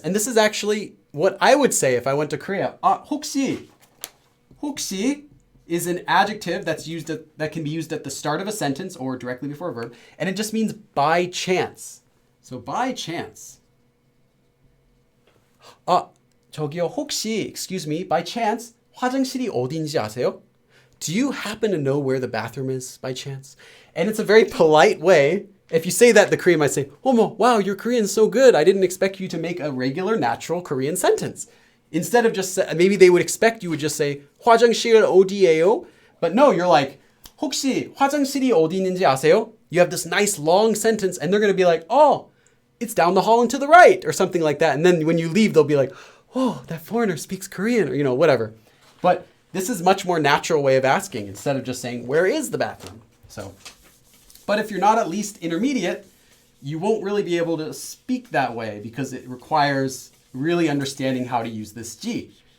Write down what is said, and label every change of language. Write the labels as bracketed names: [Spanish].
[English] And this is actually what I would say if I went to Korea. 혹시 is an adjective that can be used at the start of a sentence or directly before a verb, and it just means by chance. So by chance. [Korean] 저기요, 혹시, [English] excuse me, by chance, [Korean] 화장실이 어딘지 아세요? [English] Do you happen to know where the bathroom is by chance? And it's a very polite way. If you say that, the Korean might say, "Omo, wow, your Korean's so good. I didn't expect you to make a regular, natural Korean sentence." Instead of just, maybe they would expect you would just say, [Korean] 화장실 어디예요? [English] But no, you're like, [Korean] 혹시 화장실이 어디 있는지 아세요? [English] You have this nice long sentence and they're going to be like, oh, it's down the hall and to the right or something like that. And then when you leave, they'll be like, oh, that foreigner speaks Korean or, whatever. But this is much more natural way of asking instead of just saying, where is the bathroom? But if you're not at least intermediate, you won't really be able to speak that way because it requires really understanding how to use this G.